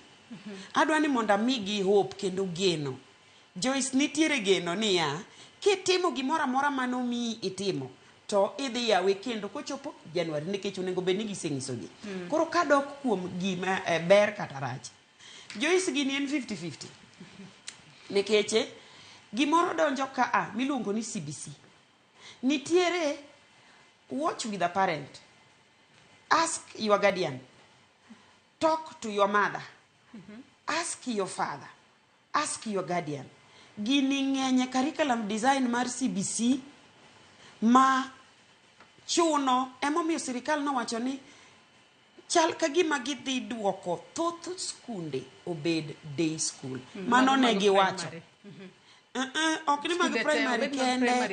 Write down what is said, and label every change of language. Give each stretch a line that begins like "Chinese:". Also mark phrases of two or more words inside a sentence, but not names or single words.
Luo (Kenya and Tanzania): Adwani mondo mi gi hope kendo geno. Joyce nitiere geno niya kitimo gimoro amora manomiyi itimo to idhi yawe kendo kochopo January nikech onego bed ni gisenyisogi. Koro kadok kuom gima ber kata rach. Joyce gini en 50-50. Nikech gimoro donjo ka miluongo ni CBC. Nitiere
English: watch with a parent. Ask your guardian. Talk to your mother. Ask your father. Ask your guardian.
Luo (Kenya and Tanzania): Gini ng'enye
English: curriculum design
Luo (Kenya and Tanzania): mar CBC ma chuno emomiyo sirikal nowacho ni chal ka gima gidhi duoko thoth skunde obed
English: day school.
Luo (Kenya and Tanzania): Mano ne giwacho. Ok ni mag primary kende